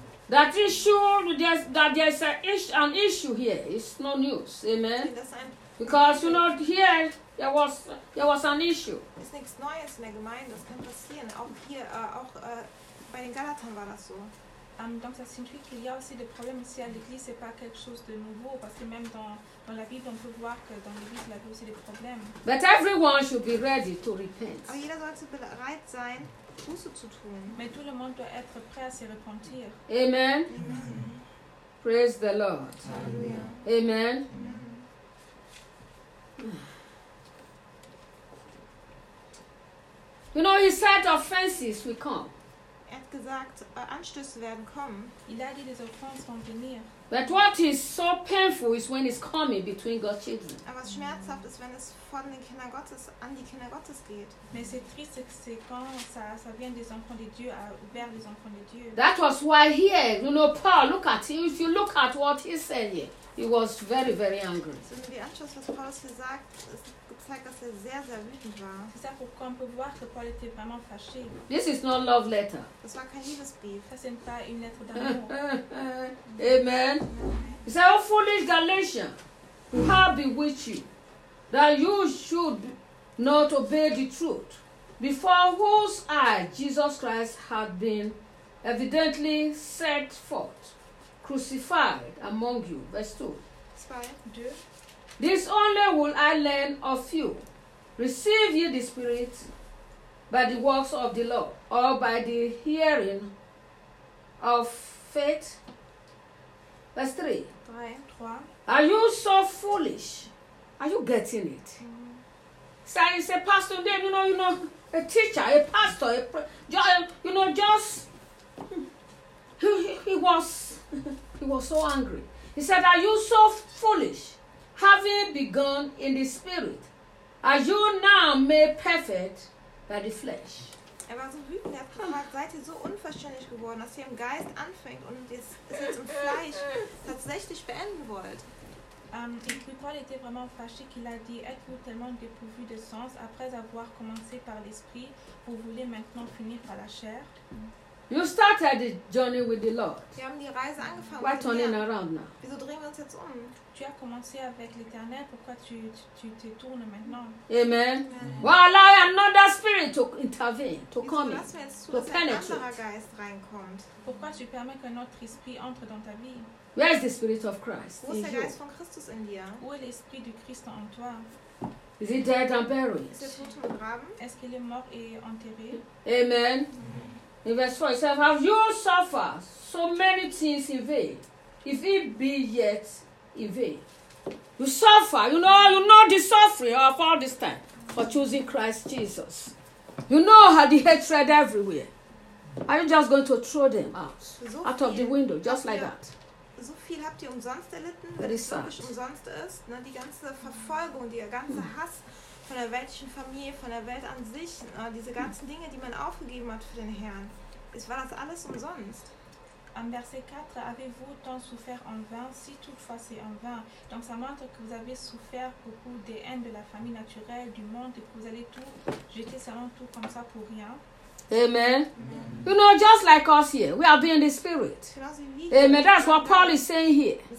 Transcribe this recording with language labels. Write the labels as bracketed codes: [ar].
[en] That issue, that there's an issue here. It's no news. Amen. Because you know, here there was an issue. [de] Ist nichts Neues in der Gemeinde. Das kann passieren. Auch hier, auch bei den Galatern war das so. [fr] Donc ça signifie qu'il y a aussi des problèmes ici à l'église. C'est pas quelque chose de nouveau parce que même dans la Bible, on peut voir que dans l'église, il y a aussi des problèmes. [en] But everyone should be ready to repent. [de] Aber jeder sollte bereit sein. [fr] Mais tout le monde doit être prêt à se repentir. [en] Amen. Amen. Praise the Lord. Amen. Amen. Amen. You know, he said offenses will come. [de] Er hat gesagt, Anstöße werden kommen. [fr] Il a dit, les offenses vont venir. [en] But what is so painful is when it's coming between God's children. [de] Aber was schmerzhaft ist, wenn es von den Kindern Gottes an die Kinder Gottes geht. [fr] Mais c'est triste que c'est quand ça vient des enfants de Dieu vers les enfants de Dieu. [en] That was why here, you know, Paul. Look at him. If you look at what he said here, he was very, very angry. [de] So, wenn du anschaust, was Paulus hier sagt, zeigt, dass er sehr, sehr wütend war. [fr] C'est ça pourquoi on peut voir que Paul était vraiment fâché. [en] This is not love letter. [de] Das war kein Liebesbrief. Das ist nicht eine [fr] Lettre d'amour. Amen. [en] He said, "Oh foolish Galatian, who have bewitched you, that you should not obey the truth, before whose eye Jesus Christ had been evidently set forth, crucified among you." Verse 2. This only will I learn of you. Receive ye the Spirit by the works of the law, or by the hearing of faith. Verse 3. Are you so foolish? Are you getting it? Mm-hmm. So he said, Pastor, then you know, a teacher, a pastor, he was so angry. He said, are you so foolish? Having begun in the spirit, are you now made perfect by the flesh? [de] Er war so wütend, er hat gefragt, seid ihr so unverständlich geworden, dass ihr im Geist anfängt und es jetzt im Fleisch tatsächlich beenden wollt? [fr] Et puis Paul était vraiment fâché qu'il a dit, êtes-vous tellement dépourvu de sens, après avoir commencé par l'esprit, vous voulez maintenant finir par la chair? [en] You started the journey with the Lord. [de] Wir haben die Reise angefangen. [en] Why turning around now? [de] Wieso drehen wir uns jetzt um? [fr] Tu as commencé avec l'Éternel, pourquoi tu te tournes maintenant? Amen. [en] Why allow another spirit to intervene, to come in, to penetrate? [de] Wieso lassen wir jetzt zu, dass ein anderer Geist reinkommt? [fr] Pourquoi tu permets qu'un autre esprit entre dans ta vie? [en] Where is the Spirit of Christ? [de] Wo ist der Geist von Christus in dir? [fr] Où est l'Esprit du Christ en toi? [en] Is he dead and buried? [de] Ist er tot und begraben? [fr] Est-ce qu'il est mort et enterré? Amen. [en] In verse 4, he says, have you suffered so many things in vain, if it be yet in vain? You suffer, you know the suffering of all this time for choosing Christ Jesus. You know how the hatred everywhere. Are you just going to throw them out of the window, just like that? [de] So viel habt ihr umsonst erlitten, wenn es wirklich umsonst ist. Ne, die ganze Verfolgung, der ganze Hass von der weltlichen Familie, von der Welt an sich, diese ganzen Dinge, die man aufgegeben hat für den Herrn, es war das alles umsonst. [fr] Am verset 4, avez-vous tant souffert en vain, si toutefois c'est en vain? Donc ça montre que vous avez souffert beaucoup des haines de la famille naturelle, du monde, et que vous allez tout jeter seulement tout comme ça pour rien. Amen. Amen. [en] You know, just like us here, we are being the Spirit. Amen. That's what Paul is saying here.